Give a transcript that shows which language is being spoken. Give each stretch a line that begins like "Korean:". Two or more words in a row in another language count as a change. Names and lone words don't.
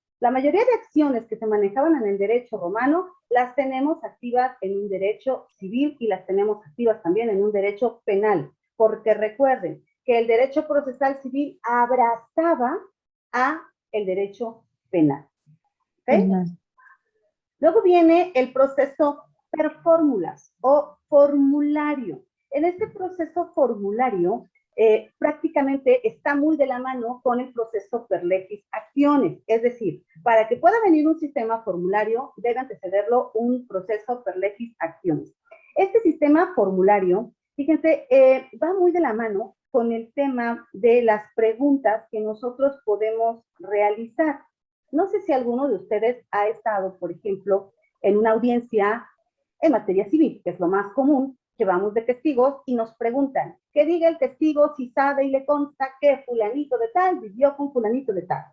Spanish: La mayoría de acciones que se manejaban en el derecho romano las tenemos activas en un derecho civil y las tenemos activas también en un derecho penal, porque recuerden que el derecho procesal civil abrazaba a el derecho penal. ¿Okay? Penal. Luego viene el proceso per fórmulas o formulario. En este proceso formulario, prácticamente está muy de la mano con el proceso
Latin: per legis actiones.
Spanish: Es decir, para que pueda venir un sistema formulario, debe antecederlo un proceso
Latin: per legis actiones.
Spanish: Este sistema formulario, fíjense, va muy de la mano con el tema de las preguntas que nosotros podemos realizar. No sé si alguno de ustedes ha estado, por ejemplo, en una audiencia en materia civil, que es lo más común, que vamos de testigos y nos preguntan, que diga el testigo si sabe y le consta que fulanito de tal vivió con fulanito de tal.